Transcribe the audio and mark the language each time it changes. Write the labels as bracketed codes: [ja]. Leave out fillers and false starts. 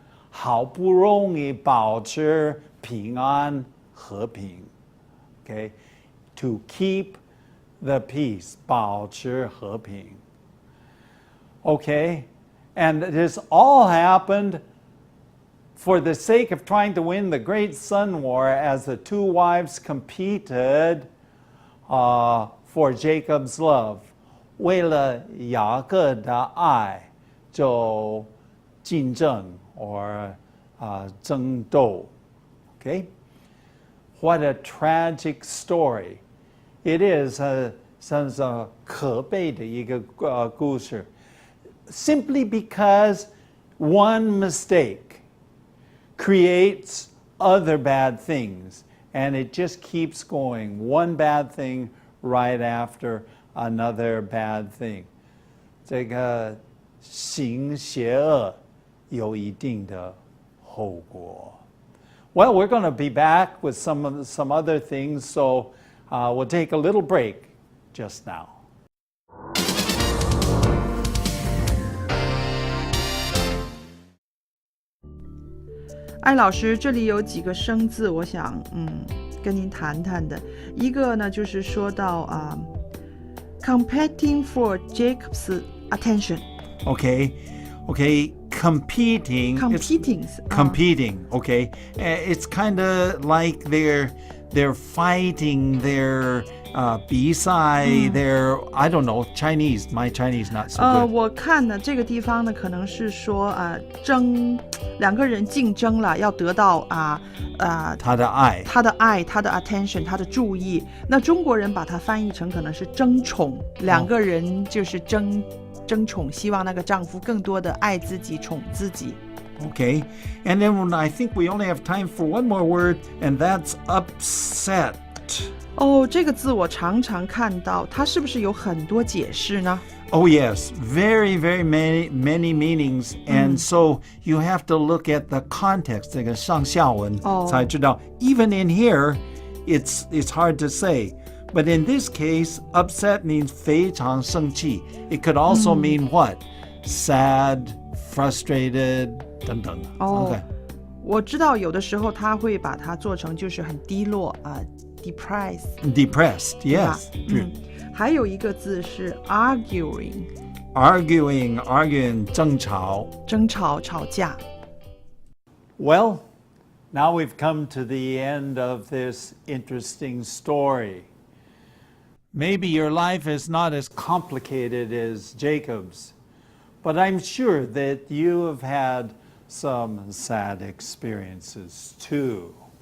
[zh] 好不容易保持平安和平 [en] Okay, to keep the peace, [zh] 保持和平 [en] Okay, and this all happened for the sake of trying to win the great son war as the two wives competed for Jacob's love. [zh] 为了雅各的爱就竞争 [en] or [zh] 争斗 Okay? [en] What a tragic story. It is [zh] 算是可悲的一个故事 [en] Simply because one mistake creates other bad things, and it just keeps going. One bad thing right after another bad thing. [zh] 这个行邪恶有一定的后果 [en] Well, we're going to be back with some other things, so we'll take a little break just now. [zh] 艾老师，这里有几个生字，我想跟您谈谈的。一个呢，就是说到 [en] competing for Jacob's attention. Okay. Competing. Competing. Okay. It's kind of like they're fighting. They're [zh] 比赛 [en] they're I don't know Chinese. My Chinese not so good. [zh] 我看呢，这个地方呢，可能是说两个人竞争了，要得到他的爱，他的 attention， 他的注意。那中国人把它翻译成可能是争宠，两个人就是争宠，希望那个丈夫更多的爱自己，宠自己。 [en] Okay, and then I think we only have time for one more word, and that's upset. [zh] 哦，这个字我常常看到，它是不是有很多解释呢？ [en] Oh, yes, very, very many meanings. And so you have to look at the context, [zh] 这个上下文才知道. [en] Even in here, it's hard to say. But in this case, upset means [zh] 非常生气. [en] It could also mean what? Sad, frustrated, [zh] 等等. [en] Okay. [zh] 我知道有的时候他会把它做成就是很低落depressed. [en] Depressed, [zh] 对吧？ [en] yes. [zh] 还有一个字是 arguing， [en] Arguing, [zh] 争吵. 争吵、吵架。 [en] Well, now we've come to the end of this interesting story. Maybe your life is not as complicated as Jacob's, but I'm sure that you have had some sad experiences too.